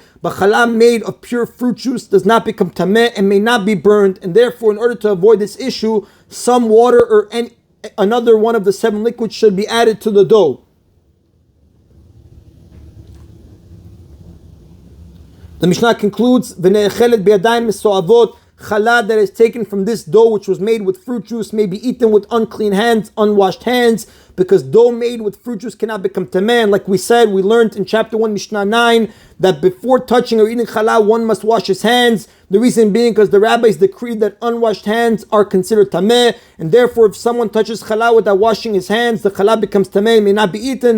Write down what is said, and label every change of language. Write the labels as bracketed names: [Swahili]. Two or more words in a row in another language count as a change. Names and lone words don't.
[English] But challah made of pure fruit juice does not become tameh and may not be burned, and therefore, in order to avoid this issue, some water or another one of the 7 liquids should be added to the dough. The Mishnah concludes, [Hebrew] "ונאכלת בידים מסואבות." [English] Challah that is taken from this dough which was made with fruit juice may be eaten with unclean hands, unwashed hands, because dough made with fruit juice cannot become tameh. And like we said, we learned in chapter 1, Mishnah 9, that before touching or eating challah, one must wash his hands. The reason being because the rabbis decreed that unwashed hands are considered tameh, and therefore if someone touches challah without washing his hands, the challah becomes tameh and may not be eaten.